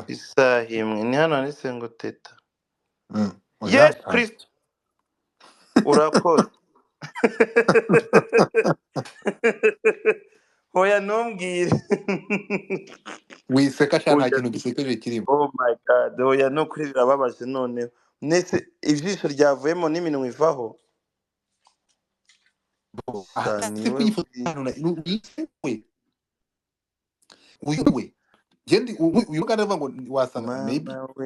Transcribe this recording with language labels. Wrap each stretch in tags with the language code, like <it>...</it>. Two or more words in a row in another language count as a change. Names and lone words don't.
<rw>isaha imwe ni hano handitse ngo Teta yes Kristo urakoze hoya ntumbwire wiseka cyane nta kintu gisekeje kirimo.</rw> <en>Oh my god</en> <rw>hoya no kuri birababaje none nese ijisho ryavuyemo n'iminwa ivaho sha ahagaze niwe ku ifoto we uyu we gendi uyu muganda avuga ngo wasanga maybe mana we</rw>